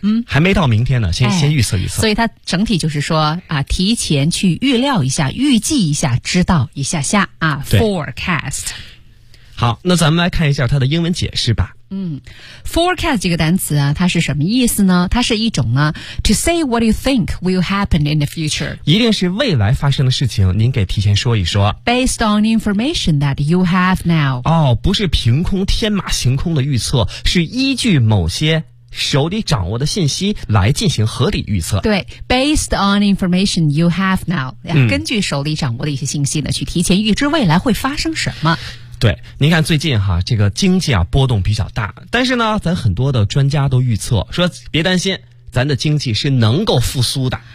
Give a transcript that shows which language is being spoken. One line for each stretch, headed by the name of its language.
Chinese: 嗯，还没到明天呢，先预测预测。所以它整体就是说啊，提前去预料一下，预计一下，知道一下下啊 ，forecast。好，那咱们来看一下它的英文解释吧。 forecast 这个单词啊，它是什么意思呢？它是一种呢
English: ，to say what you think will happen in the future，
Chinese: 一定是未来发生的事情，您给提前说一说。
English: Based on information that you have now，
Chinese: 哦，不是凭空天马行空的预测，是依据某些手里掌握的信息来进行合理预测。对 ，
English: based on information you have now，
Chinese: 根据手里掌握的一些信息呢，去提前预知未来会发生什么。对，您看最近哈，这个经济啊波动比较大，但是呢，咱很多的专家都预测说，别担心，咱的经济是能够复苏的。